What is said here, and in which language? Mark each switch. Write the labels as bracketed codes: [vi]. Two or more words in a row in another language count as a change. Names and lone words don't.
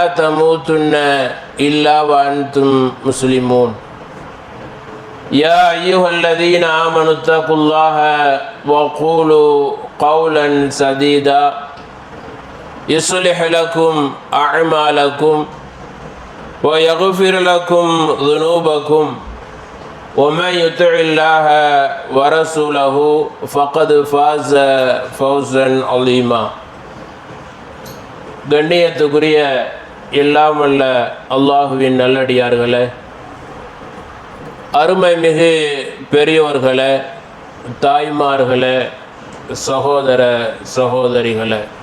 [ar] تموتن إلا وأنتم مسلمون يا أيها الذين آمنوا اتقوا الله وقولوا قولا سديدا يصلح لكم أعمالكم ويغفر لكم ذنوبكم ومن يطع الله ورسوله فقد فاز فوزا عظيما [ta] கண்ணியத்துக்குரிய எல்லாம் வல்ல அல்லாஹுவின் நல்லடியார்களே, அருமை மிகு பெரியோர்களே, தாய்மார்களே, சகோதர சகோதரிகளே,